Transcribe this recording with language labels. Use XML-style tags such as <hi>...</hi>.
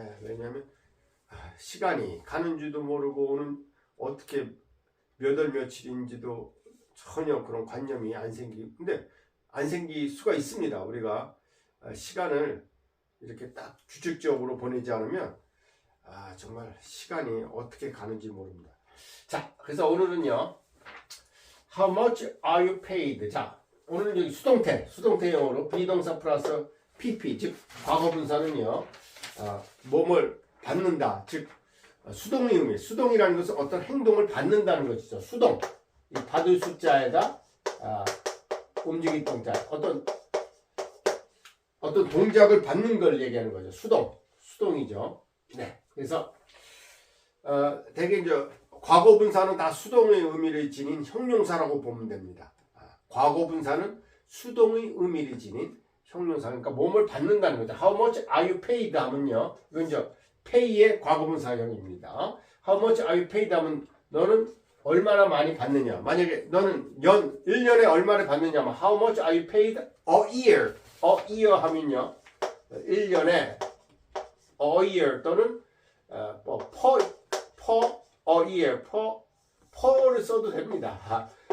<ko>왜냐하면 시간이 가는 줄도 모르고 오는 어떻게 몇 월 며칠인지도 전혀 그런 관념이 안 생길 수가 있습니다. 우리가 시간을 이렇게 딱 규칙적으로 보내지 않으면 정말 시간이 어떻게 가는지 모릅니다. 자, 그래서 오늘은요,</ko> <en>How much are you paid?</en> <ko>자, 오늘은 여기 수동태 영어로 비동사 플러스 PP, 즉 과거분사는요, 몸을 받는다, 즉 수동의 의미. 수동이라는 것은 어떤 행동을 받는다는 것이죠. 수동, 이 받을 숫자에다 움직일 동자, 어떤 동작을 받는 걸 얘기하는 거죠. 수동이죠. 네, 그래서 대개 이제 과거분사는 다 수동의 의미를 지닌 형용사라고 보면 됩니다. 과거분사는 수동의 의미를 지닌 형용사, 그러니까 몸을 받는다는 거죠.</ko> <en>How much are you paid</en> <ko>하면요, 이건 이제 pay의 과거분사형입니다.</ko> <en>How much are you paid</en> <ko>하면 너는 얼마나 많이 받느냐. 만약에 너는 1년에 얼마를 받느냐 하면</ko> <en>How much are you paid a year?</en> <ko>A year 하면요, 1년에 a year 또는 per a year, per를 써도 됩니다.</ko>